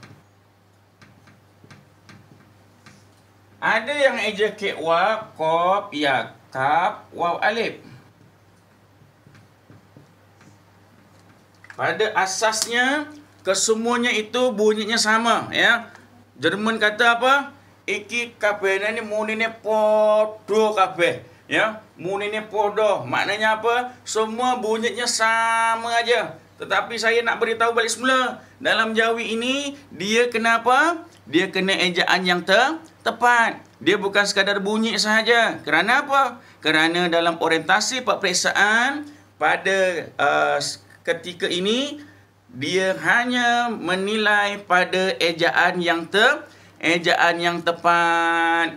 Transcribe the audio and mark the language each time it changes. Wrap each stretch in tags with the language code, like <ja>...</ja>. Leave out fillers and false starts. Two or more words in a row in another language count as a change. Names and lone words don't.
<ms>Ada yang eja kekwa, kop, ya, kap, waw alif. Pada asasnya, kesemuanya itu bunyinya sama, ya. Jerman kata apa?</ms> <jv>Iki kabeh ni munine podo kabeh, ya. Munine podo.</jv> <ms>Maknanya apa? Semua bunyinya sama aja. Tetapi saya nak beritahu balik semula, dalam Jawi ini dia kenapa? Dia kena ejaan yang tepat. Dia bukan sekadar bunyi sahaja. Kerana apa? Kerana dalam orientasi peperiksaan pada ketika ini dia hanya menilai pada ejaan yang tepat.</ms>